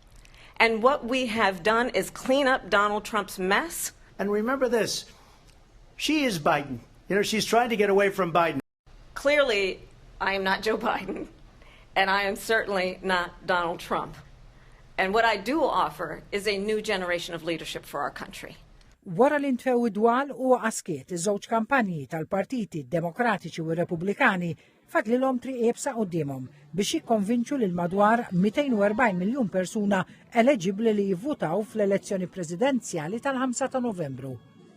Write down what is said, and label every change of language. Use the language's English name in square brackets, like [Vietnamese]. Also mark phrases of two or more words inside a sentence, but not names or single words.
[English] And what we have done is clean up Donald Trump's mess. And remember this, she is Biden. You know, she's trying to get away from Biden. Clearly, I am not Joe Biden, and I am certainly not Donald Trump. And what I do offer is a new generation of leadership for our country. [Maltese] Wara l-intfew id-dwal u għaskiet iż-żewġ kampanji tal-partiti demokratiċi u repubblikani fadlilhom triq iebsa qudiemhom biex jikkonvinċu lil madwar 240 miljun persuna eleġibbli li jivvutaw fl-elezzjoni presidenzjali tal-5 ta' Novembru.